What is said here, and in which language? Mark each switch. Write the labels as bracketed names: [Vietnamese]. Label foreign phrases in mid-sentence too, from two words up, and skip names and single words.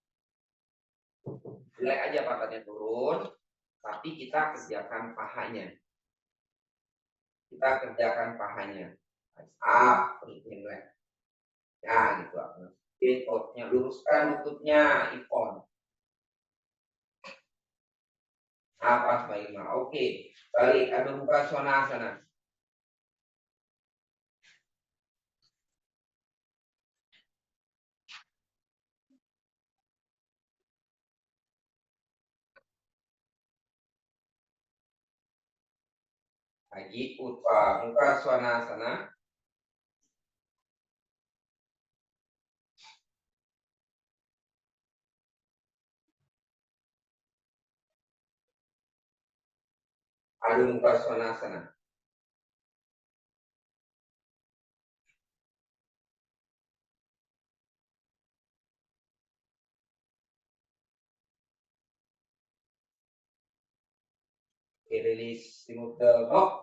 [Indonesian] Relax aja pantatnya turun, tapi kita kerjakan pahanya. Terus relax. Ya, gitu. Ototnya luruskan lututnya, Ipon. Apa baiknya? Oke, balik Adho Mukha Svanasana. Lagi Utha Mukha Svanasana. Adho Mukha Svanasana. [English] Oke, release, remove the block.